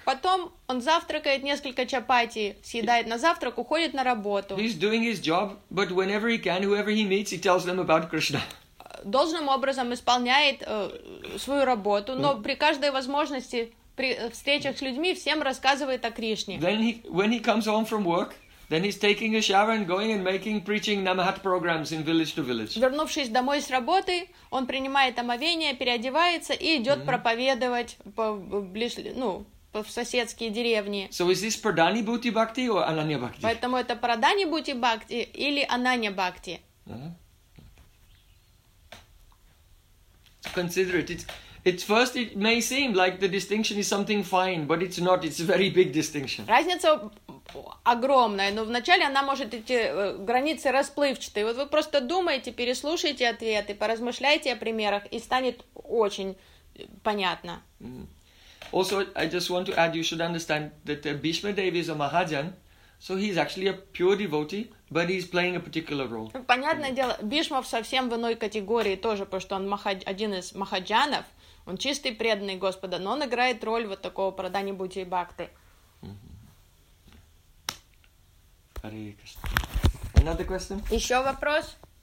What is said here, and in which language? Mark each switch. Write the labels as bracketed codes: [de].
[ru] Потом он завтракает несколько чапати, съедает на завтрак, уходит на работу. [en] He's doing his job, but whenever he can, whoever he meets, he tells them about Krishna. [ru] Должным образом исполняет свою работу, но при каждой возможности, при встречах с людьми, всем рассказывает о Кришне. [en] Then when he comes home from work, then he's taking a shower and going and making preaching Namahat programs in village to village. [ru] Вернувшись домой с работы, он принимает омовение, переодевается и идет проповедовать в соседские деревни. [en] So is this Pradhani Bhuti Bhakti or Ananya Bhakti? [ru] Поэтому это Pradhani Bhuti Bhakti или Ananya Bhakti. [en] Consider it. It's first, it may seem like the distinction is something fine, but it's not. It's a very big distinction. [ru] Разница огромная, но вначале она может идти границы расплывчатые. Вот вы просто думаете, переслушайте ответы, поразмышляйте о примерах, и станет очень понятно. [en] Also, I just want to add, you should understand that Bhishma Devi is a Mahajan, so he's actually a pure devotee, but he's playing a particular role. [ru] Понятное дело, Бишмов совсем в иной категории тоже, потому что он один из Махаджанов, он чистый преданный Господа, но он играет роль вот такого Pradhani Bhuti Bhakti. [en] Another question? [ru] Еще вопрос?